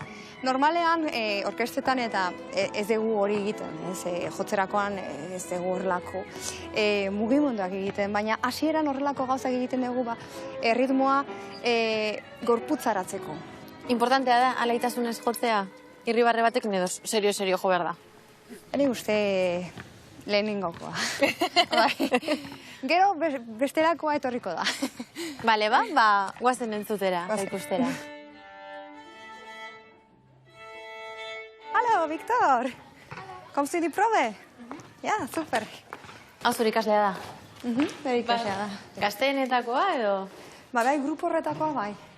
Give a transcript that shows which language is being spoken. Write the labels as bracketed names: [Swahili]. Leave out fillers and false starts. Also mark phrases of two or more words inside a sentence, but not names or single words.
[Basque] Normalean, orkestetan eta ez dugu hori egiten, jotzerakoan ez dugu horrelako mugimenduak egiten, baina hasieran horrelako gauzak egiten dugu erritmoa gorputzaratzeko. Importantea da, alaitasunez jotzea, irribarre batekin edo serio jo behar da? Ene uste lehenengokoa. Gero bestelakoa etorriko da. Bale, guazen entzutera, ikustera. [German] Hallo, Victor! Kommst du in die Probe? Ja, super. [Basque] Hau zure ikaslea da? Bere ikaslea da. Gazteenetakoa edo? Bai, grupo horretakoa bai.